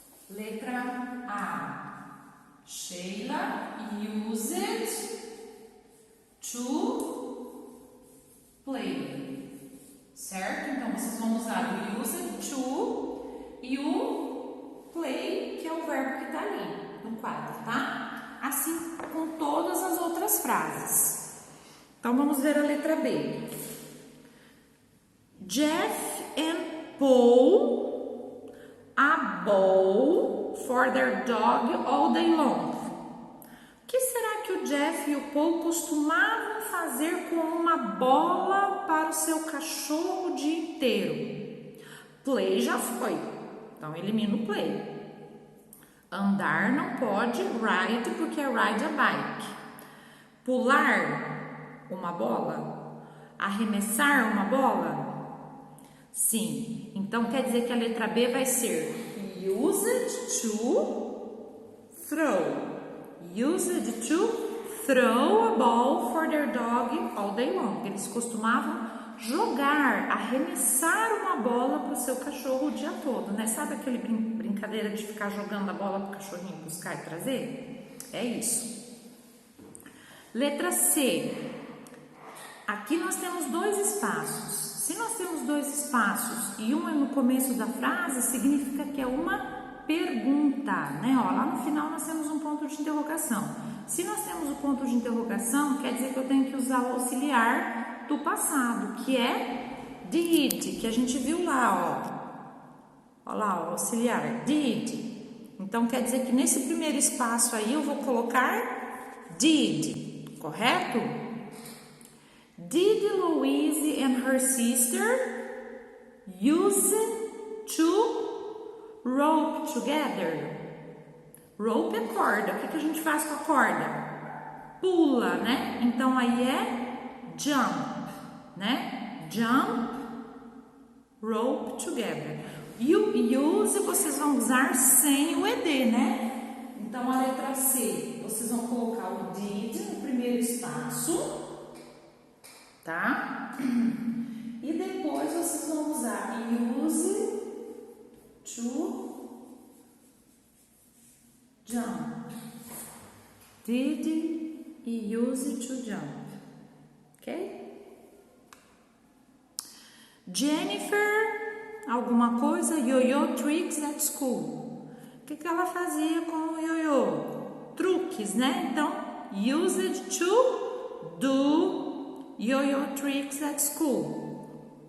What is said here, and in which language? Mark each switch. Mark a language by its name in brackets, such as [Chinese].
[Portuguese] Letra A. [English] Sheila used to play. [Portuguese] Certo? Então, vocês vão usar o used to e o play, que é o verbo que está ali no quadro, tá? Assim com todas as outras frases. Então, vamos ver a letra B. [English] Jeff and Paul a bowl for their dog all day long. [Portuguese] O que será que o Jeff e o Paul costumavam fazer com uma bola para o seu cachorro o dia inteiro? Play já foi, então elimina o play. Andar não pode, ride, porque é [English] ride a bike. [Portuguese] Pular uma bola? Arremessar uma bola? Sim, então quer dizer que a letra B vai ser [English] used to throw. Used to throw a ball for their dog all day long. [Portuguese] Eles costumavam jogar, arremessar uma bola para o seu cachorro o dia todo, né? Sabe aquele brincadeira de ficar jogando a bola para o cachorrinho buscar e trazer? É isso. Letra C. Aqui nós temos dois espaços. Se nós temos dois espaços e um é no começo da frase, significa que é uma pergunta, né? Ó, lá no final nós temos um ponto de interrogação. Se nós temos o ponto de interrogação, quer dizer que eu tenho que usar o auxiliar do passado, que é did, que a gente viu lá, ó. Ó lá, o auxiliar, did. Então, quer dizer que nesse primeiro espaço aí eu vou colocar did, correto? [English] Did Louise and her sister use to rope together? [Portuguese] Rope é corda. O que a gente faz com a corda? Pula, né? Então aí é jump, né? [English] Jump, rope together. [Portuguese] E o use vocês vão usar sem o ed, né? Então a letra C, vocês vão colocar o did no primeiro espaço, tá? E depois vocês vão usar [English] use to jump. Did e use to jump. Ok? Jennifer, [Portuguese] alguma coisa? [English] Yo-yo tricks at school. [Portuguese] O que ela fazia com o yo-yo? Truques, né? Então, [English] used to do yo-yo tricks at school.